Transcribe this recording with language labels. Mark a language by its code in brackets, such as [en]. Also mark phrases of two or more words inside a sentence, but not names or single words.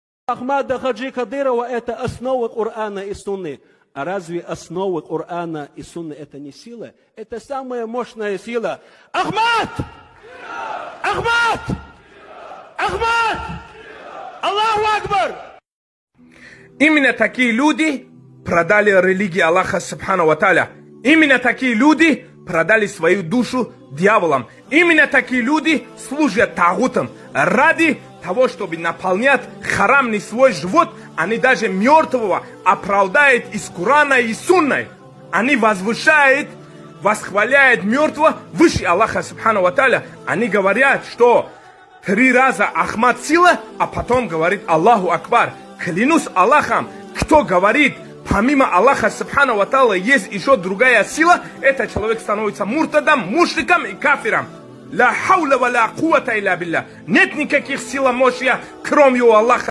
[ru] Ахмада Хаджи Кадырова – это основа Корана и Сунны. А разве основы Корана и Сунны – это не сила? Это самая мощная сила. Ахмад! Ахмад! Ахмад! [ar] الله أكبر! [ru] Именно такие люди продали религию Аллаха [ar] سبحانه وتعالى. [ru] Именно такие люди продали свою душу дьяволам. Именно такие люди служат тагутам. Ради того, чтобы наполнять харамный свой живот, они даже мертвого оправдают из Корана и Сунны. Они возвышают, восхваляют мертвого выше Аллаха [ar] سبحانه وتعالى. [ru] Они говорят, что 3 раза Ахмад сила, а потом говорит [ar] الله أكبر. [ru] Клянусь Аллахом, кто говорит, помимо Аллаха [ar] سبحانه وتعالى [ru] есть еще другая сила, этот человек становится муртадом, мушриком и кафиром. [ar] لا حول ولا قوة إلا بالله. [ru] Нет никаких сил и мощи, кроме Аллаха.